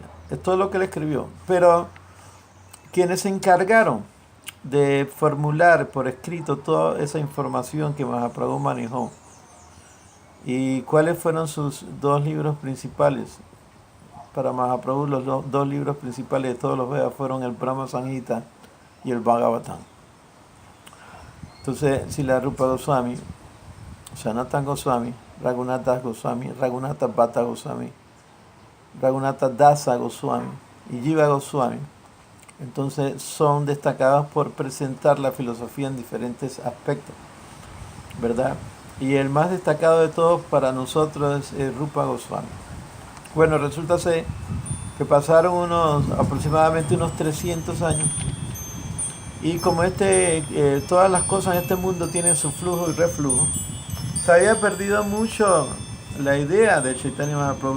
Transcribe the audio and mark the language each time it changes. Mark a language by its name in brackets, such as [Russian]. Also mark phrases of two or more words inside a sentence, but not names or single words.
[Spanish] Es todo lo que él escribió. Pero quienes se encargaron de formular por escrito toda esa información que Mahaprabhu manejó, y cuáles fueron sus 2 libros principales. Para Mahaprabhu los 2 libros principales de todos los Vedas fueron el Brahma Samhita y el Bhagavatam. Entonces, Srila Rupa Goswami, Sanatana Goswami, Raghunatha Goswami, Raghunatha Bhatta Goswami, Raghunatha Dasa Goswami y Jiva Goswami, entonces son destacados por presentar la filosofía en diferentes aspectos, ¿verdad? Y el más destacado de todos para nosotros es Rupa Goswami. Bueno, resulta ser que pasaron aproximadamente unos 300 años, y como todas las cosas en este mundo tienen su flujo y reflujo, se había perdido mucho la idea de Chaitanya Mahaprabhu.